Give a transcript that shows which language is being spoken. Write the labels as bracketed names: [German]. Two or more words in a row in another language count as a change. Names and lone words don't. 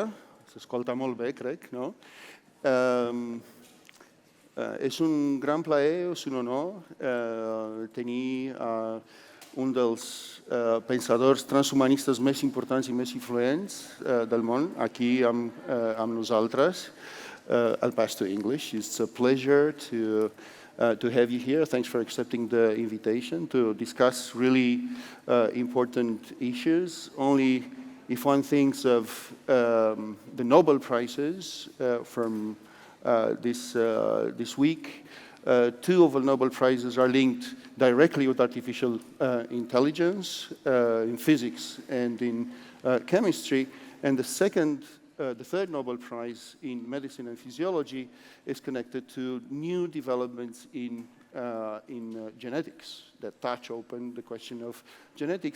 [Catalan] S'escolta molt bé, crec, no? És un gran plaer, és un honor tenir un dels pensadors transhumanistes més importants i més influents del món aquí amb nosaltres. [English] I'll pass to English. It's a pleasure to have you here. Thanks for accepting the invitation to discuss really important issues. Only if one thinks of the Nobel Prizes from this week, two of the Nobel Prizes are linked directly with artificial intelligence in physics and in chemistry, and the third Nobel Prize in medicine and physiology is connected to new developments in genetics that touch open the question of genetics.